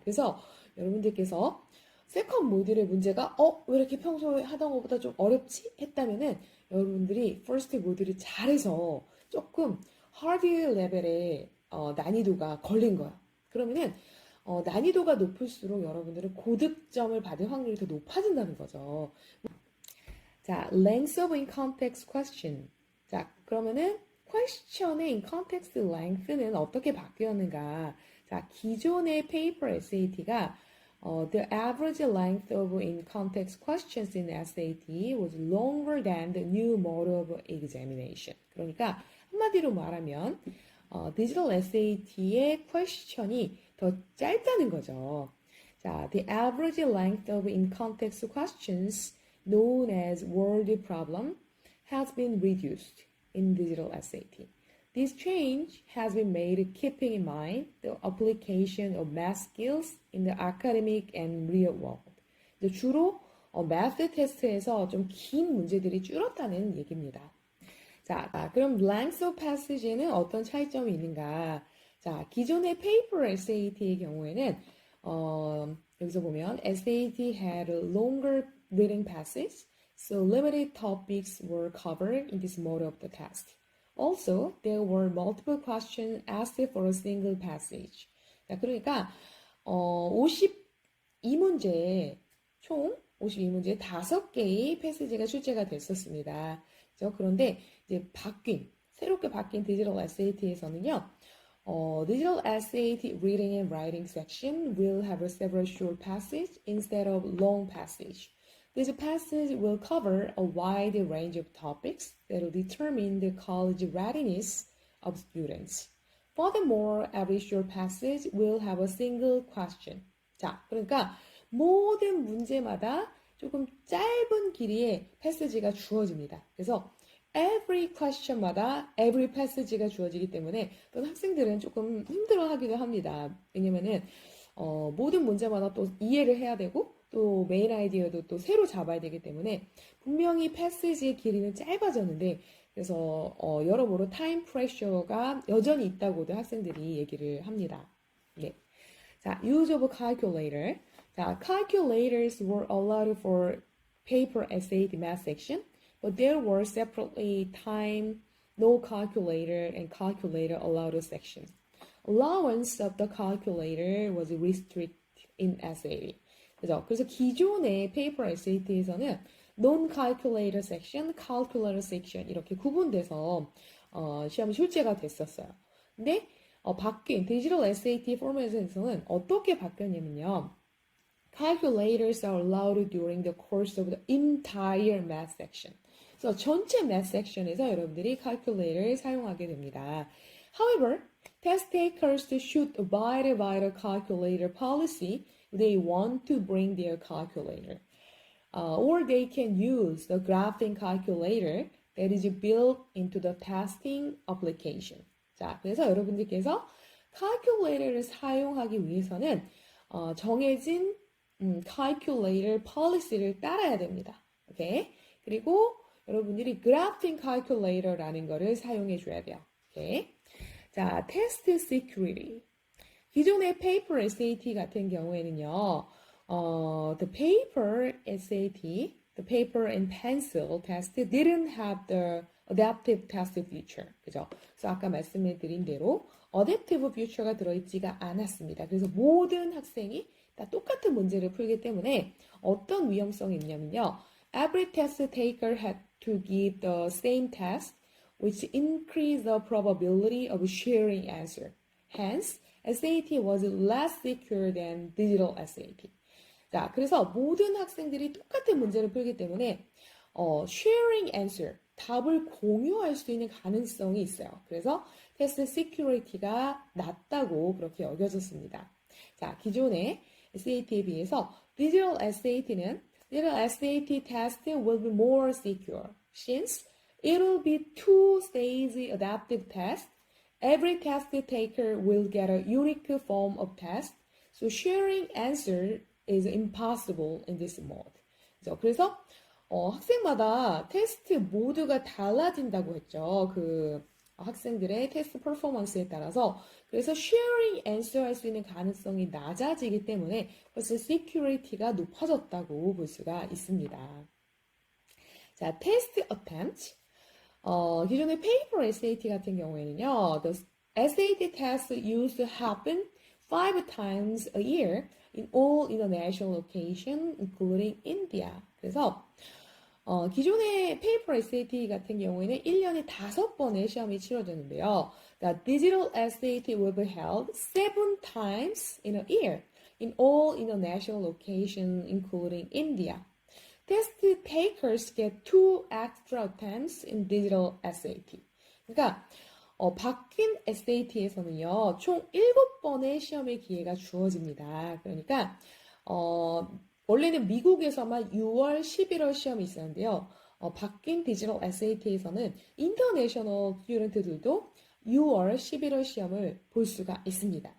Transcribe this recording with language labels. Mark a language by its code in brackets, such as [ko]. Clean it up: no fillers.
[ko] 그래서 여러분들께서 세컨 모듈의 문제가 왜 이렇게 평소에 하던 것보다 좀 어렵지? 했다면은 여러분들이 퍼스트 모듈이 잘해서 조금 하드 레벨의 난이도가 걸린 거야. 그러면은 난이도가 높을수록 여러분들은 고득점을 받을 확률이 더 높아진다는 거죠. [en] 자, length of in context question. [ko] 자, 그러면은 question의 in context length는 어떻게 바뀌었는가? 자, 기존의 paper SAT가 [en] the average length of in context questions in SAT was longer than the new mode of examination. [ko] 그러니까 한마디로 말하면 디지털 SAT의 question이 더 짧다는 거죠. [en] 자, the average length of in context questions known as word problem has been reduced in digital SAT. This change has been made keeping in mind the application of math skills in the academic and real world. [ko] 주로 math 테스트에서 좀 긴 문제들이 줄었다는 얘기입니다. 자, 그럼 [en] length of passage [ko] 에는 어떤 차이점이 있는가? 자, 기존의 paper SAT의 경우에는 여기서 보면 [en] SAT had a longer reading passage, so limited topics were covered in this mode of the test. Also, there were multiple questions asked for a single passage. [ko] 자, 그러니까 52문제, 총 52문제 5개의 패시지가 출제가 됐었습니다. 그렇죠? 그런데 이제 새롭게 바뀐 디지털 SAT에서는요, [en] digital SAT reading and writing section will have several short passage instead of long passage. This passage will cover a wide range of topics that will determine the college readiness of students. Furthermore, every short passage will have a single question. [ko] 자, 그러니까 모든 문제마다 조금 짧은 길이의 패스지가 주어집니다. 그래서 [en] every question [ko] 마다 every passage가 주어지기 때문에 또 학생들은 조금 힘들어하기도 합니다. 왜냐면은 모든 문제마다 또 이해를 해야 되고 또 메인 아이디어도 또 새로 잡아야 되기 때문에 분명히 패스지의 길이는 짧아졌는데 그래서 여러모로 타임 프레셔가 여전히 있다고도 학생들이 얘기를 합니다. [en] 네. 자, use of calculator. 자, calculators were allowed for paper essay math section, but there were separately time no calculator and calculator allowed section. Allowance of the calculator was restricted in SAT. [ko] 그죠? 그래서 기존의 paper SAT에서는 non-calculator section, calculator section 이렇게 구분돼서 시험이 출제가 됐었어요. 근데 바뀐 디지털 SAT 포맷에서는 어떻게 바뀌었냐면요. [en] Calculators are allowed during the course of the entire math section. [ko] 그래서 전체 math section에서 여러분들이 calculator를 사용하게 됩니다. [en] However, test takers should abide by the calculator policy if they want to bring their calculator. Or they can use the graphing calculator that is built into the testing application. [ko] 자, 그래서 여러분들께서 calculator를 사용하기 위해서는 정해진 calculator policy를 따라야 됩니다. 오케이? 그리고 여러분들이 graphing calculator라는 거를 사용해 줘야 돼요. [en] 오케이? 자, test security. [ko] 기존의 paper SAT 같은 경우에는요, [en] the paper SAT, the paper and pencil test didn't have the adaptive test feature. [ko] 그죠? 그래서 아까 말씀드린 대로 adaptive feature가 들어있지가 않았습니다. 그래서 모든 학생이 다 똑같은 문제를 풀기 때문에 어떤 위험성이 있냐면요. [en] Every test taker had to give the same test, which increased the probability of sharing answer. Hence, SAT was less secure than digital SAT. [ko] 자, 그래서 모든 학생들이 똑같은 문제를 풀기 때문에 [en] sharing answer, [ko] 답을 공유할 수 있는 가능성이 있어요. 그래서 테스트 시큐리티가 낮다고 그렇게 여겨졌습니다. 자, 기존의 SAT에 비해서 digital SAT는 [en] digital SAT test will be more secure since it will be two-stage adaptive test. Every test taker will get a unique form of test, so sharing answer is impossible in this mode. [ko] 그래서 학생마다 테스트 모드가 달라진다고 했죠. 그 학생들의 테스트 퍼포먼스에 따라서. 그래서 [en] sharing answer [ko] 할 수 있는 가능성이 낮아지기 때문에 벌써 security가 높아졌다고 볼 수가 있습니다. [en] 자, test attempt. 기존의 paper SAT 같은 경우에는요, the SAT test used to happen 5 times a year in all international locations, including India. [ko] 그래서 기존의 paper SAT 같은 경우에는 1년에 5번의 시험이 치러졌는데요. [en] The digital SAT will be held 7 times in a year in all international locations, including India. Test takers get 2 extra attempts in digital SAT. [ko] 그러니까 바뀐 SAT에서는요, 총 7번의 시험의 기회가 주어집니다. 그러니까 원래는 미국에서만 6월, 11월 시험이 있었는데요. 바뀐 디지털 SAT에서는 인터내셔널 스튜던트들도 6월, 11월 시험을 볼 수가 있습니다.